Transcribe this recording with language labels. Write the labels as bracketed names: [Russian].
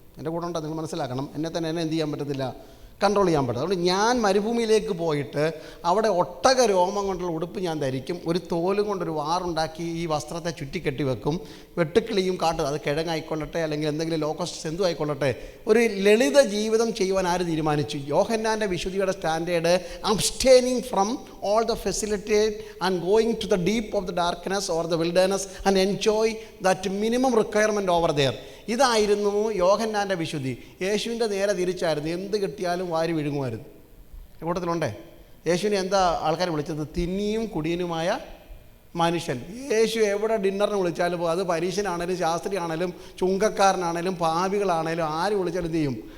[Malayalam] എൻ്റെ കൂടെ ഉണ്ടോ നിങ്ങൾ മനസ്സിലാക്കണം, എന്നെ എന്ത് ചെയ്യാൻ പറ്റത്തില്ല, കൺട്രോൾ ചെയ്യാൻ പറ്റും. അതുകൊണ്ട് ഞാൻ മരുഭൂമിയിലേക്ക് പോയിട്ട് അവിടെ ഒട്ടക രോമം കൊണ്ടുള്ള ഉടുപ്പ് ഞാൻ ധരിക്കും, ഒരു തോലും കൊണ്ടൊരു വാറുണ്ടാക്കി ഈ വസ്ത്രത്തെ ചുറ്റിക്കെട്ടി വെക്കും, വെട്ടുക്കിളിയും കാട്ടും, അത് കിഴങ്ങായിക്കൊള്ളട്ടെ അല്ലെങ്കിൽ എന്തെങ്കിലും ലോക്കസ്റ്റ് എന്തും ആയിക്കൊള്ളട്ടെ, ഒരു ലളിത ജീവിതം ചെയ്യുവാൻ ആര് തീരുമാനിച്ചു? യോഹന്നാൻ്റെ വിശുദ്ധിയുടെ [English] Standard abstaining from all the facility and going to the deep of the darkness or the wilderness and enjoy that minimum requirement over there. [Malayalam] ഇതായിരുന്നു യോഹന്നാൻ്റെ വിശുദ്ധി. യേശുവിൻ്റെ നേരെ തിരിച്ചായിരുന്നു, എന്ത് കിട്ടിയാലും വാരി വിഴുങ്ങുമായിരുന്നു. കൂട്ടത്തിലുണ്ടേ യേശുവിനെ എന്താ ആൾക്കാർ വിളിച്ചത്? തിന്നിയും കുടിയനുമായ മനുഷ്യൻ. യേശു എവിടെ ഡിന്നറിന് വിളിച്ചാലും, അത് പരീശനാണേലും ശാസ്ത്രിയാണേലും ചുങ്കക്കാരനാണേലും പാപികളാണേലും ആര് വിളിച്ചാലും എന്ത് ചെയ്യും?